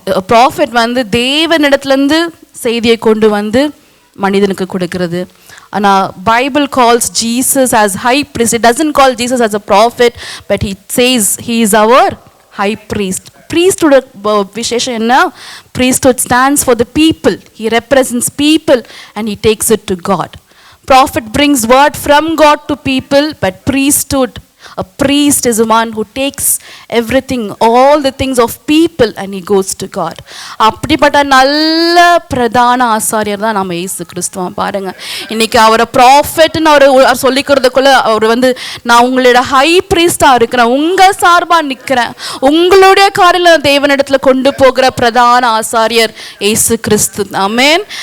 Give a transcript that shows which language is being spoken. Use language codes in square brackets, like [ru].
[ta] Profit வந்து தேவனிடத்துலேருந்து செய்தியை கொண்டு வந்து மனிதனுக்கு கொடுக்கிறது. ஆனால் [en] Bible calls Jesus as high priest. It doesn't call Jesus as a prophet, but he says he is our high priest. [ta] priesthood விசேஷம் என்ன? [en] priesthood stands for the people. He represents people and he takes it to God. Prophet brings word from God to people, but priesthood, a priest is one who takes everything, all the things of people, and he goes to God. [ta] அப்படிப்பட்ட நல்ல பிரதான ஆசாரியர் தான் நம்ம இயேசு கிறிஸ்துவ. பாருங்க, இன்னைக்கு அவரை ப்ராஃபெட்னு அவர் சொல்லிக்கிறதுக்குள்ள அவர் வந்து, நான் உங்களோட ஹை பிரீஸ்டா இருக்கிறேன், உங்க சார்பா நிற்கிறேன், உங்களுடைய காரியம் தேவனிடத்துல கொண்டு போகிற பிரதான ஆசாரியர் இயேசு கிறிஸ்து. ஆமென்.